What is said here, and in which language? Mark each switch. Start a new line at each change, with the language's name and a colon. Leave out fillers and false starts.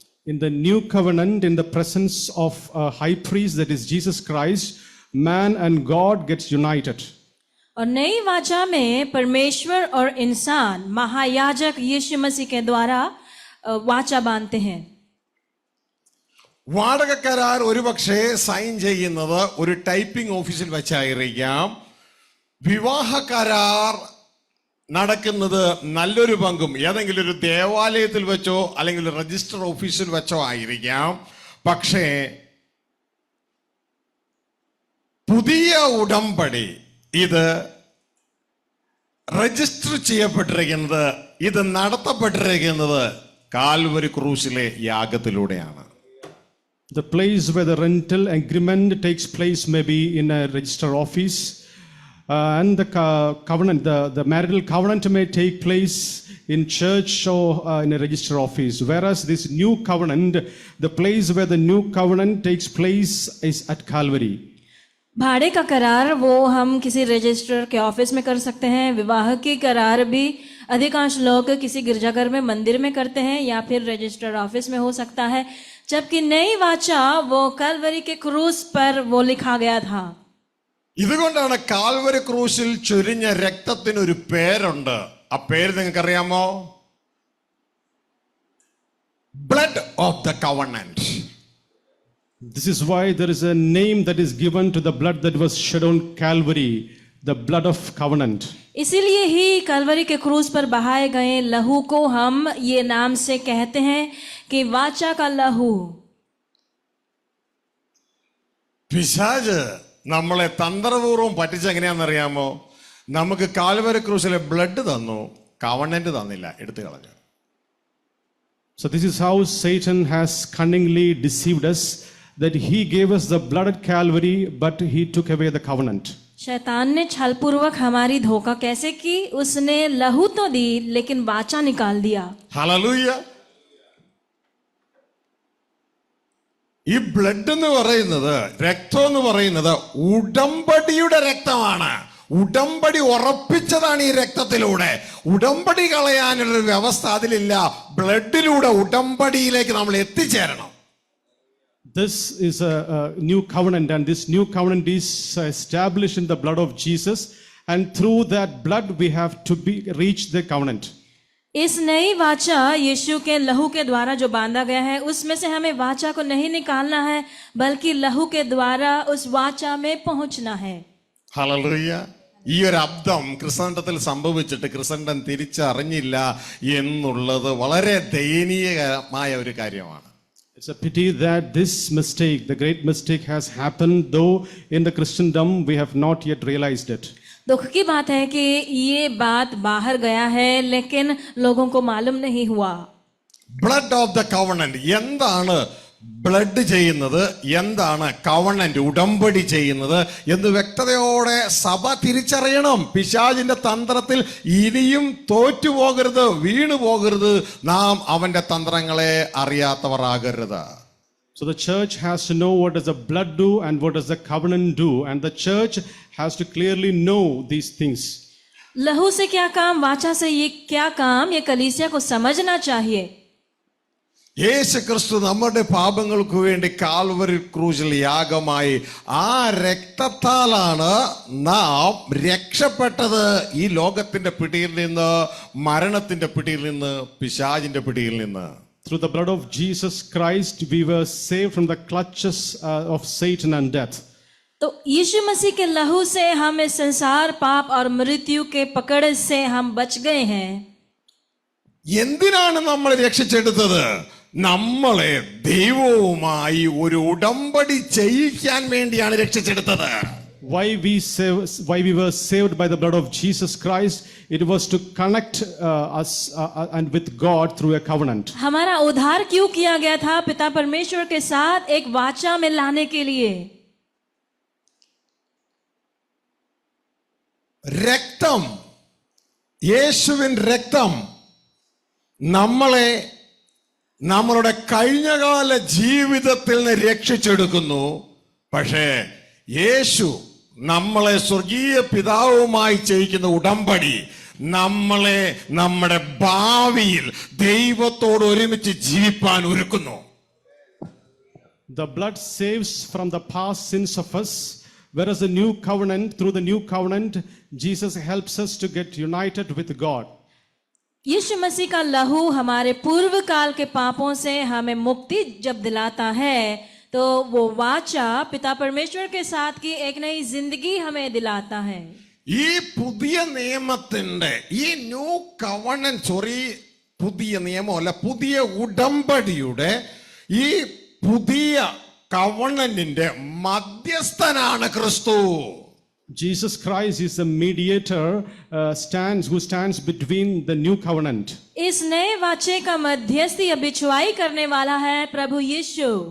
English: In the new covenant, in the presence of a high priest, that is Jesus Christ, man and God gets united.
Hindi: और नई वाचा में परमेश्वर और इंसान महायाजक यीशु मसीह के द्वारा वाचा बांधते हैं.
Malayalam: വാടക കരാർ ഒരുപക്ഷെ സൈൻ ചെയ്യുന്നത് ഒരു ടൈപ്പിംഗ് ഓഫീസിൽ വെച്ചായിരിക്കാം. വിവാഹ കരാർ നടക്കുന്നത് നല്ലൊരു പങ്കും ഏതെങ്കിലും ഒരു ദേവാലയത്തിൽ വെച്ചോ അല്ലെങ്കിൽ രജിസ്റ്റർ ഓഫീസിൽ വെച്ചോ ആയിരിക്കാം. പക്ഷേ പുതിയ ഉടമ്പടി ഇത് രജിസ്റ്റർ ചെയ്യപ്പെട്ടിരിക്കുന്നത്, ഇത് നടത്തപ്പെട്ടിരിക്കുന്നത് Calvary ക്രൂസിലെ യാഗത്തിലൂടെയാണ്.
English: The place where the rental agreement takes place may be in a register office, and the covenant, the marital covenant may take place in church or in a register office. Whereas this new covenant, the place where the new covenant takes place is at Calvary.
Hindi: भाड़े का करार वो हम किसी register के office में कर सकते हैं. विवाह की करार भी अधिकांश लोग किसी गिरजाघर में मंदिर में करते हैं या फिर रजिस्टर ऑफिस में हो सकता है. जबकि नई वाचा वो कलवरी के क्रूस पर वो लिखा गया था.
Malayalam: ഇതുകൊണ്ടാണ് കാൽവരി ക്രൂസിൽ ചൊരിഞ്ഞ രക്തത്തിന് ഒരു പേരുണ്ട്. ആ പേര് നിങ്ങൾക്ക് അറിയാമോ?
English: Blood of the covenant. This is why there is a name that is given to the blood that was shed on Calvary, the blood of covenant.
Hindi: इसीलिए ही कलवरी के क्रूस पर बहाए गए लहू को हम ये नाम से कहते हैं कि वाचा का लहू.
Malayalam: പിശാച് നമ്മളെ തന്ത്രപൂർവ്വം പറ്റിച്ചെങ്ങനെയാണെന്നറിയാമോ? നമുക്ക് കാൽവരി ക്രൂസിലെ ബ്ലഡ് തന്നു, കവണന്റ് തന്നില്ല, എടുത്തു കളഞ്ഞു.
English: So this is how Satan has cunningly deceived us, that he gave us the blood at Calvary, but he took away the covenant.
Hindi: शैतान ने छलपूर्वक हमारी धोखा कैसे की? उसने लहू तो दी लेकिन वाचा निकाल दिया.
Malayalam: ഹല്ലേലൂയ. ഈ ബ്ലഡ് എന്ന് പറയുന്നത്, രക്തം എന്ന് പറയുന്നത് ഉടമ്പടിയുടെ രക്തമാണ്. ഉടമ്പടി ഉറപ്പിച്ചതാണ് ഈ രക്തത്തിലൂടെ. ഉടമ്പടി കളയാനുള്ളൊരു വ്യവസ്ഥ അതിലില്ല. ബ്ലഡിലൂടെ ഉടമ്പടിയിലേക്ക് നമ്മൾ എത്തിച്ചേരണം.
English: This is a new covenant, and this new covenant is established in the blood of Jesus, and through that blood we have to reach the covenant.
Hindi: इस नई वाचा यीशु के लहू के द्वारा जो बांधा गया है, उसमें से हमें वाचा को नहीं निकालना है, बल्कि लहू के द्वारा उस वाचा में पहुंचना है.
Malayalam: ഹല്ലേലൂയ. ഈ ഒരു അബ്ദം ക്രിസ്തണ്ടത്തിൽ സംഭവിച്ചിട്ട് ക്രിസ്തണ്ടൻ തിരിച്ചറിഞ്ഞില്ല എന്നുള്ളത് വളരെ ദയനീയമായ ഒരു കാര്യമാണ്.
English: It's a pity that this mistake, the great mistake, has happened, though in the Christendom we have not yet realized it.
Hindi: दुख की बात है कि ये बात बाहर गया है, लेकिन लोगों को मालूम नहीं हुआ.
English: Blood of the covenant.
Malayalam: എന്താണ് ബ്ലഡ് ചെയ്യുന്നത്, എന്താണ് കവണന്റ് ഉടമ്പടി ചെയ്യുന്നത് എന്ന് വ്യക്തതയോടെ സഭ തിരിച്ചറിയണം. പിശാചിന്റെ തന്ത്രത്തിൽ ഇനിയും തോറ്റുപോകരുത്, വീണു പോകരുത്. നാം അവന്റെ തന്ത്രങ്ങളെ അറിയാത്തവർ ആകരുത്.
English: So the church has to know what does the blood do and what does the covenant do, and the church has to clearly know these things.
Hindi: लहू से क्या काम, वाचा से ये क्या काम, ये कलीसिया को समझना चाहिए.
Malayalam: യേശു ക്രിസ്തു നമ്മുടെ പാപങ്ങൾക്ക് വേണ്ടി കാൽവരി ക്രൂശിൽ യാഗമായി. ആ രക്തത്താലാണ് നാം രക്ഷപ്പെട്ടത്. ഈ ലോകത്തിന്റെ പിടിയിൽ നിന്ന്, മരണത്തിന്റെ പിടിയിൽ നിന്ന്, പിശാചിന്റെ പിടിയിൽ നിന്ന്.
English: Through the blood of Jesus Christ we were saved from the clutches of Satan and death.
Hindi: तो यीशु मसीह के लहू से हम इस संसार, पाप और मृत्यु के पकड़ से हम बच गए हैं.
Malayalam: എന്തിനാണ് നമ്മൾ രക്ഷിച്ചെടുത്തത്? നമ്മളെ ദൈവവുമായി ഒരു ഉടമ്പടി ചെയ്യിക്കാൻ വേണ്ടിയാണ് രക്ഷിച്ചെടുത്തത്.
English: Why we were saved by the blood of Jesus Christ? It was to connect us and with God through a covenant.
Hindi: हमारा उद्धार क्यों किया गया था? पिता परमेश्वर के साथ एक वाचा में लाने के लिए.
Malayalam: രക്തം, യേശുവിൻ രക്തം നമ്മളെ നമ്മളുടെ കഴിഞ്ഞകാല ജീവിതത്തിൽ നിന്ന് രക്ഷിച്ചെടുക്കുന്നു. പക്ഷേ യേശു നമ്മളെ സ്വർഗീയ പിതാവുമായി ചെയ്യിക്കുന്ന ഉടമ്പടി നമ്മളെ നമ്മുടെ ഭാവിയിൽ ദൈവത്തോട് ഒരുമിച്ച് ജീവിപ്പാൻ ഒരുക്കുന്നു.
English: The blood saves from the past sins of us, whereas the new covenant, through the new covenant, Jesus helps us to get united with God.
Hindi: यीशु मसीह का लहू हमारे पूर्व काल के पापों से हमें मुक्ति जब दिलाता है, तो वो वाचा पिता परमेश्वर के साथ की एक नई जिंदगी हमें दिलाता है.
Malayalam: ഈ പുതിയ നിയമത്തിന്റെ, ഈ
English: new covenant,
Malayalam: പുതിയ നിയമമല്ല, പുതിയ ഉടമ്പടിയുടെ ഈ പുതിയ കവണന്റിന്റെ മധ്യസ്ഥനാണ് ക്രിസ്തു.
English: Jesus Christ is the mediator, who stands between the new covenant.
Hindi: इस नए वाचे का मध्यस्थी या बिछुआई करने वाला है प्रभु यीशु.